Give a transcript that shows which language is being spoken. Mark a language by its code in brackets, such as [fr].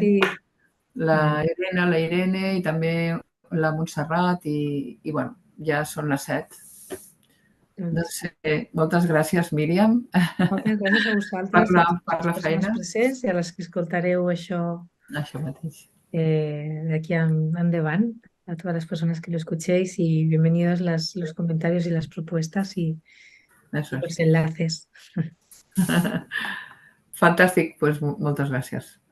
[ca] Sí. La Irene i també la Montserrat i ja són les 7. Doncs moltes gràcies, Míriam. Moltes gràcies a vosaltres, per la feina. Presents, i a les que escoltareu això mateix. [es] De aquí [ca] endavant, [es] a todas las personas que lo escuchéis, y bienvenidos los comentarios y las propuestas y los enlaces. [ca] Fantàstic, doncs moltes gràcies.